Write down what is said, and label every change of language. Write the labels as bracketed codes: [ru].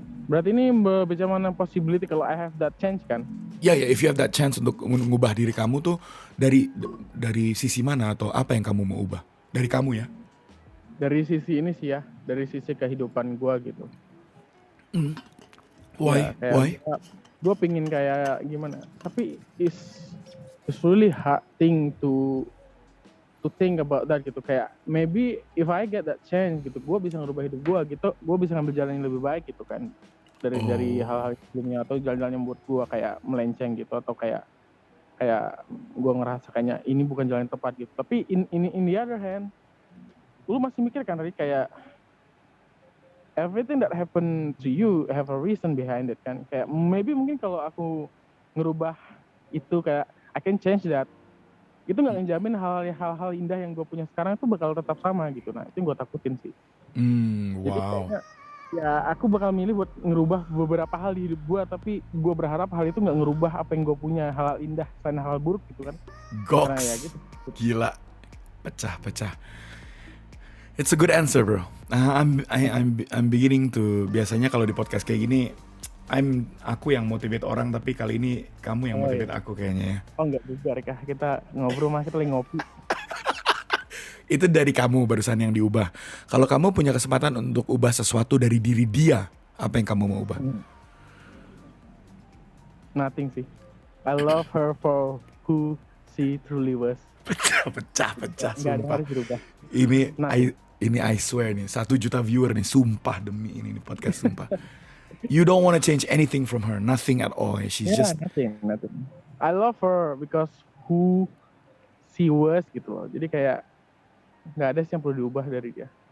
[id] Berarti ini bicara mana possibility kalau [en] I have that chance [id] kan? Ya, [en] if you have that chance [id] untuk mengubah diri kamu tuh dari sisi mana atau apa yang kamu mau ubah dari kamu ya? Dari sisi ini sih ya, dari sisi kehidupan gue gitu. [en] Why? [id] Gue pingin kayak gimana? Tapi [en] it's really hard thing to think about that gitu. [id] Kayak [en] maybe if I get that chance [id] gitu, gue bisa ngerubah hidup gue gitu. Gue bisa ngambil jalan yang lebih baik gitu kan. Dari hal-hal sebelumnya, atau jalan-jalan yang buat gue kayak melenceng gitu, atau kayak gue ngerasa kayaknya ini bukan jalan yang tepat gitu. [en] Tapi in the other hand, [id] lu masih mikir kan tadi kayak [en] everything that happen to you have a reason behind it kan. [id] Kayak maybe mungkin kalau aku ngerubah itu, kayak [en] I can change that, [id] itu nggak ngejamin hal-hal indah yang gue punya sekarang itu bakal tetap sama gitu. Nah itu yang gue takutin sih. Jadi kayaknya, ya aku bakal milih buat ngerubah beberapa hal di hidup gue, tapi gue berharap hal itu nggak ngerubah apa yang gue punya, hal indah selain hal buruk gitu kan. Goks. Nah, ya gitu. Gila. Pecah. [en] It's a good answer, bro. I'm beginning to, [id] biasanya kalau di podcast kayak gini aku yang motivate orang, tapi kali ini kamu yang motivate aku kayaknya ya. Oh enggak juga, Rika. Kita ngobrol, kita lagi ngopi. Itu dari kamu barusan yang diubah. Kalau kamu punya kesempatan untuk ubah sesuatu dari diri dia, apa yang kamu mau ubah? [en] Nothing sih. I love her for who she truly was. [id] Pecah, Nggak ada yang sumpah. harus dirubah. Ini I swear nih, 1 juta viewer nih, sumpah demi ini podcast, sumpah. [en] You don't want to change anything from her, nothing at all. She's just nothing. I love her because who she was [id] gitu loh. Jadi kayak nggak ada sih yang perlu diubah dari dia.